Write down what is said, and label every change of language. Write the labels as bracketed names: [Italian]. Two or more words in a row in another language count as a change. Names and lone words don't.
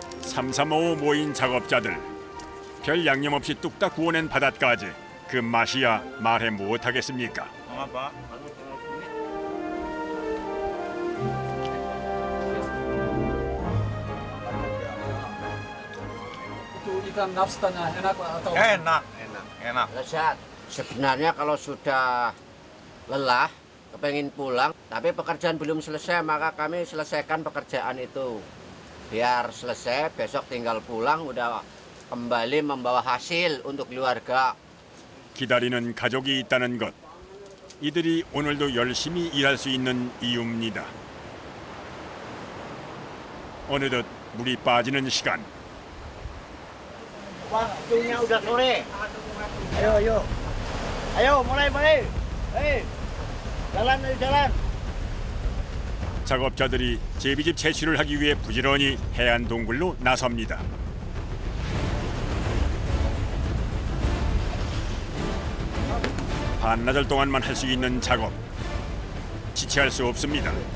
[Korean] 삼삼오오 모인 작업자들. 별 양념 없이 뚝딱 구워낸 바닷가지. 그 맛이야 말해 무엇하겠습니까? [Indonesian] Itu ikan lobsternya enak atau Enak. Lezat. Sebenarnya kalau sudah lelah, kepengin pulang, tapi pekerjaan belum selesai, maka kami selesaikan pekerjaan itu. Biar selesai, besok tinggal pulang, udah kembali membawa hasil untuk keluarga. [Korean] 기다리는 가족이 있다는 것. 이들이 오늘도 열심히 일할 수 있는 이유입니다. 어느덧 물이 빠지는 시간. [Indonesian] Waktunya udah sore. Ayo, mulai. Jalan. [Korean] 작업자들이 제비집 채취를 하기 위해 부지런히 해안 동굴로 나섭니다. 반나절 동안만 할 수 있는 작업. 지체할 수 없습니다.